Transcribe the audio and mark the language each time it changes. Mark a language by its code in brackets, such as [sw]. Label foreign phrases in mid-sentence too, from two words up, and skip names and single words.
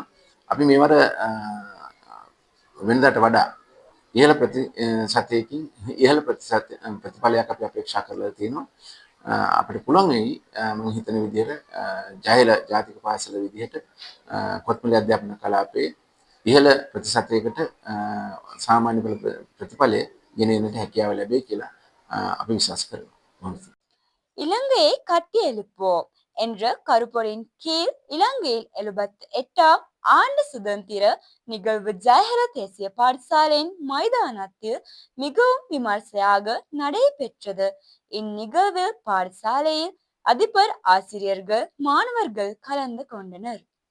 [si] අපි මේවර වෙනදාට වඩා ඉහළ ප්‍රතිශතයකින් ඉහළ ප්‍රතිඵලයක් අපි අපේක්ෂා කරලා තියෙනවා. අපිට පුළුවන් වෙයි මම හිතන විදිහට ජයල ජාතික පාසල විදිහට කොත්මලි අධ්‍යාපන කලාපයේ ඉහළ ප්‍රතිශතයකට සාමාන්‍ය ප්‍රතිඵලය ගෙනෙන්නට හැකියාව ලැබෙයි කියලා අපි විශ්වාස කරනවා. [ta] இலங்கையை கட்டியெழுப்போம் என்ற கருப்பொருளின் கீழ் இலங்கையில் 78ஆம் ஆண்டு சுதந்திர நிகழ்வு ஜெயஹர தேசிய பாடசாலையின் மைதானத்தில் மிகவும் விமர்சையாக நடைபெற்றது. இந்நிகழ்வில் பாடசாலையில் அதிபர், ஆசிரியர்கள், மாணவர்கள் கலந்து கொண்டனர்.